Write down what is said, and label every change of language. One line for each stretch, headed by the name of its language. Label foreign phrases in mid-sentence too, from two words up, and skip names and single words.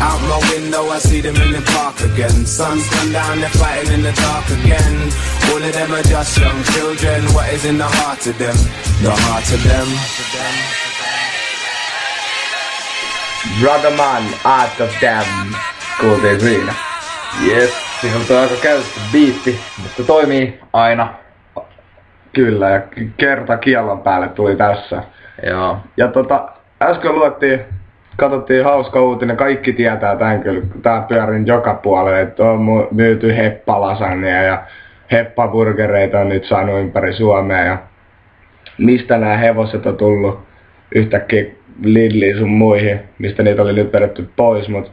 English: Out my window, I see them in the park again. Sun's gone down, they're fighting in the dark again. All of them are just young children. What is in the heart of them? The heart of them. Ragaman, Art of Them.
Finnish: Kuultiin siinä. Yes, siinä on aika käytetty biitti, mutta toimii aina. Kyllä, ja kerta kiellon päälle tuli tässä. Joo. Ja äsken katsottiin hauska uutinen, kaikki tietää tän kyllä, tää pyörin joka puolelle, että on myyty heppalasania ja heppaburgereita on nyt saanut ympäri Suomea ja mistä nämä hevoset on tullut yhtäkkiä Lidliin sun muihin, mistä niitä oli nyt vedetty pois, mut